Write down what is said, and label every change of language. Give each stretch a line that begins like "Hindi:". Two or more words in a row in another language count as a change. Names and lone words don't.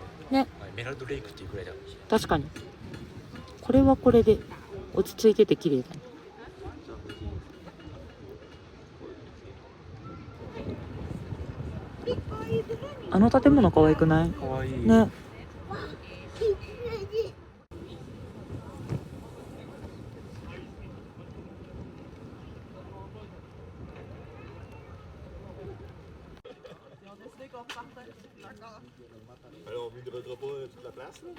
Japanese: ね、エメラルドレイクっていうくらいだ。確かに。これはこれで落ち着いてて綺麗だね。あの建物可愛くない？かわいい。ね。
French: Alors, vous ne devrez pas toute la place, là?